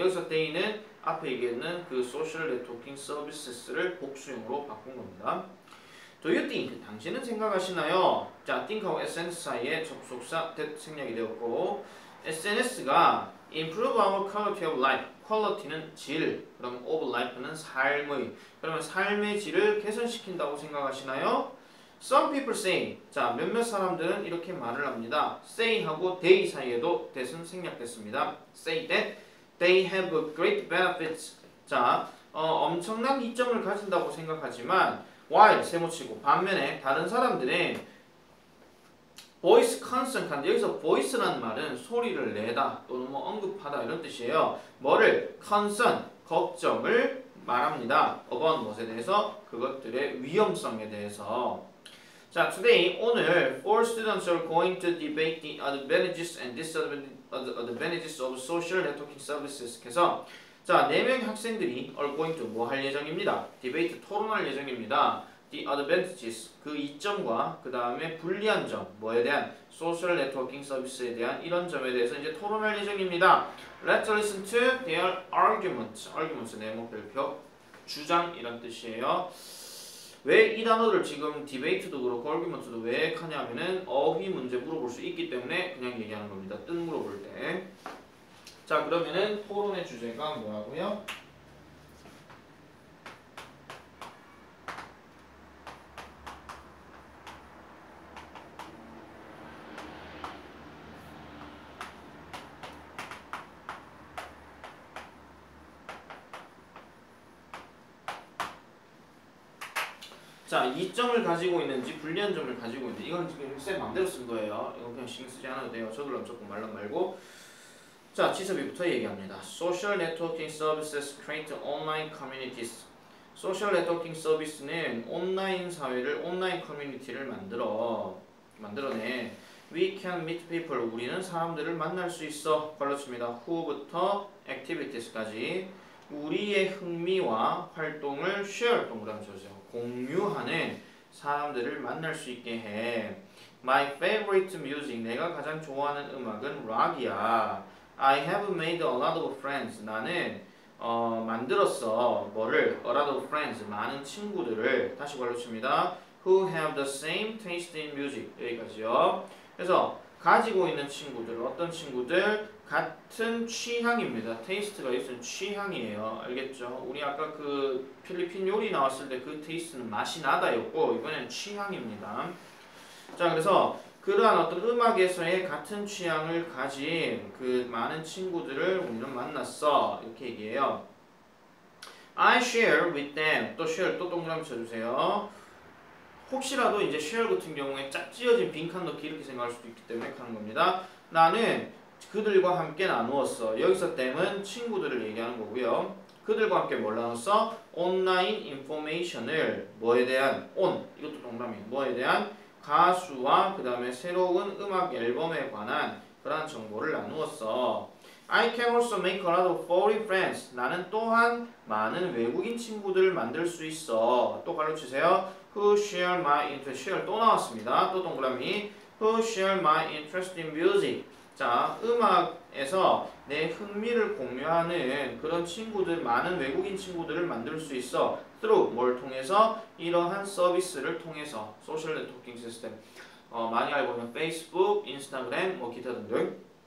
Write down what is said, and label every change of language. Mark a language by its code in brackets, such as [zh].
[ko] 여기서 they는 앞에 얘기했는 그 [en] social networking services [ko] 를 복수형으로 바꾼 겁니다. [en] Do you think? [ko] 당신은 생각하시나요? 자, think하고 SNS 사이에 접속사 that 생략이 되었고 SNS가 [en] improve our quality of life. [ko] quality는 질, 그럼 of life는 삶의. 그러면 삶의 질을 개선시킨다고 생각하시나요? [en] Some people say. [ko] 자, 몇몇 사람들은 이렇게 말을 합니다. say하고 they 사이에도 that은 생략됐습니다. [en] say that they have great benefits. [ko] 자, 엄청난 이점을 가진다고 생각하지만 while 세모치고 반면에 다른 사람들은 [en] voice concern [ko] 한데 여기서 voice라는 말은 소리를 내다 또는 뭐 언급하다 이런 뜻이에요. 뭐를 concern 걱정을 말합니다. about 무엇에 대해서 그것들의 위험성에 대해서. [en] 자, today 오늘 four students are going to debate the advantages and disadvantages of social networking services. [ko] 그래서 자, 4명의 학생들이 are going to 뭐 할 예정입니다. debate 토론할 예정입니다. [en] the advantages [ko] 그 이점과 그 다음에 불리한 점 뭐에 대한 social networking service에 대한 이런 점에 대해서 이제 토론할 예정입니다. [en] Let's listen to their arguments. [ko] arguments 네모 별표 주장 이런 뜻이에요. 왜 이 단어를 지금 디베이트도 그렇고 얼규먼트도 왜 하냐면은 어휘 문제 물어볼 수 있기 때문에 그냥 얘기하는 겁니다. 뜻 물어볼 때. 자, 그러면은 토론의 주제가 뭐라고요? 자, 이점을 가지고 있는지 불리한 점을 가지고 있는지 이건 지금 쌤 맘대로 쓴 거예요. 이건 그냥 신경 쓰지 않아도 돼요. 저들랑 조금 말랑 말고. 자, 지섭이부터 얘기합니다. [en] Social networking services create online communities. Social networking service [ko] 는 온라인 사회를 온라인 커뮤니티를 만들어내. [en] We can meet people. [ko] 우리는 사람들을 만날 수 있어. 걸러칩니다. who부터 activities까지 우리의 흥미와 활동을 share 동그라미 쳐주세요. 공유하는 사람들을 만날 수 있게 해. [en] My favorite music. [ko] 내가 가장 좋아하는 음악은 락이야. [en] I have made a lot of friends. [ko] 나는 만들었어. 뭐를? [en] A lot of friends. [ko] 많은 친구들을 다시 걸러칩니다. [en] Who have the same taste in music. [ko] 여기까지요. 그래서 가지고 있는 친구들, 어떤 친구들? 같은 취향입니다. 테이스트가 있으면 취향이에요. 알겠죠? 우리 아까 그 필리핀 요리 나왔을 때 그 테이스트는 맛이 나다였고 이번엔 취향입니다. 자, 그래서 그러한 어떤 음악에서의 같은 취향을 가진 그 많은 친구들을 우리는 만났어. 이렇게 얘기해요. [en] I share with them. [ko] 또 share 또 동그라미 쳐주세요. 혹시라도 이제 share 같은 경우에 짝지어진 빈칸 넣기 이렇게 생각할 수도 있기 때문에 하는 겁니다. 나는 그들과 함께 나누었어. 여기서 them은 친구들을 얘기하는 거고요. 그들과 함께 뭘 나눴어? 온라인 인포메이션을 뭐에 대한 이것도 동그라미 뭐에 대한 가수와 그 다음에 새로운 음악 앨범에 관한 그러한 정보를 나누었어. [en] I can also make a lot of foreign friends. [ko] 나는 또한 많은 외국인 친구들을 만들 수 있어. 또 가르치세요. [en] Who share my interest. [ko] share 또 나왔습니다. 또 동그라미. [en] Who share my interest in music. [ko] 자, 음악에서 내 흥미를 공유하는 그런 친구들, 많은 외국인 친구들을 만들 수 있어. through 뭘 통해서? 이러한 서비스를 통해서. 소셜 네트워킹 시스템. 많이 알고 있는 페이스북, 인스타그램, 뭐 기타 등등.